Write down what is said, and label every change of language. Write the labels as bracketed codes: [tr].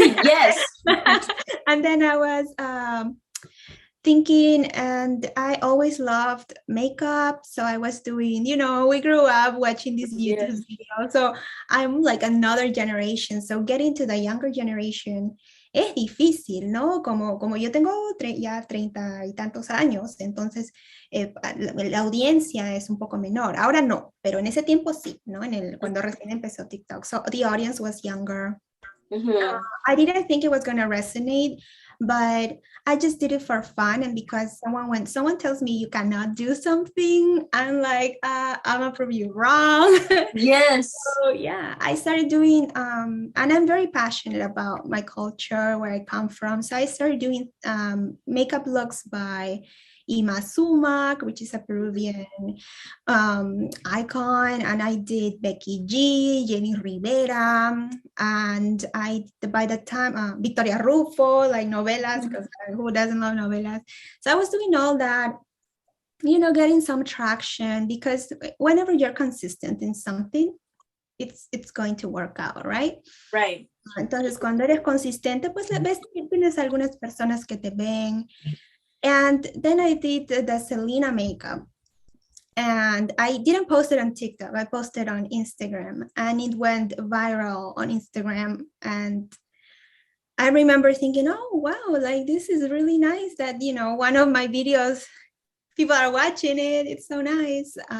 [en] Yes. and then I was thinking, and I always loved makeup. So I was doing, we grew up watching these YouTube Yes. videos. So I'm like another generation. So getting to the younger generation [es] es difícil, ¿no? Como yo tengo ya 30 y tantos años, entonces la audiencia es un poco menor. Ahora no, pero en ese tiempo sí, ¿no? Cuando recién empezó TikTok. [en] So the audience was younger. I didn't think it was going to resonate, but I just did it for fun. And because when someone tells me you cannot do something, I'm like, I'm gonna prove you wrong. Yes. So yeah, I started doing, and I'm very passionate about my culture, where I come from. So I started doing makeup looks by Ima Sumac, which is a Peruvian icon, and I did Becky G, Jenny Rivera, and by the time Victoria Rufo, like novelas, because who doesn't love novelas? So I was doing all that, getting some traction, because whenever you're consistent in something, it's going to work out, right? Right. [es] Entonces, cuando eres consistente, pues ves que tienes algunas personas que te ven. [en] And then I did the Selena makeup. And I didn't post it on TikTok. I posted on Instagram, and it went viral on Instagram. And I remember thinking, oh, wow, like this is really nice that, one of my videos, people are watching it. It's so nice.